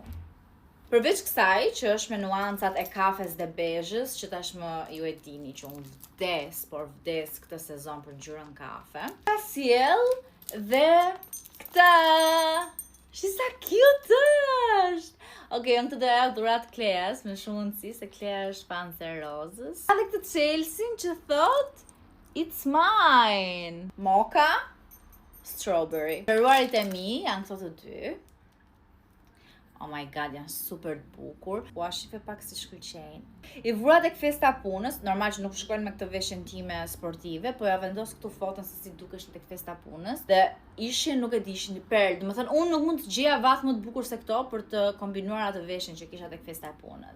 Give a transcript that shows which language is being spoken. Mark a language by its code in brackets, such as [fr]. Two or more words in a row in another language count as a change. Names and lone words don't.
[sq] Përveç kësaj, që është me nuancat e kafes dhe bezhës, që tashmë ju e dini që unë vdes këtë sezon për ngjyrën kafe. Ka sjell dhe këtë. Shi sa cute është! Okej, unë këtë do ja dhurat Kleas, me shumë mundësi, se Klea është fan e rozës. Ka dhe këtë Chelsea që thot [en] It's mine! Mocha, strawberry. [sq] Shëruarit e mi janë këto të dy. [en] Oh my god, [sq] janë super të bukur. Ua, shife pak si shkëlqejnë. I vura tek festa punës, normal që nuk shkojnë me këtë veshjen time sportive, po ja vendos këtu foton se si dukesh tek festa punës. Dhe ishin, nuk e di, ishin perl. Domethënë, unë nuk mund të gjeja vath më të bukur se këto për të kombinuar atë veshjen që kisha tek festa punës.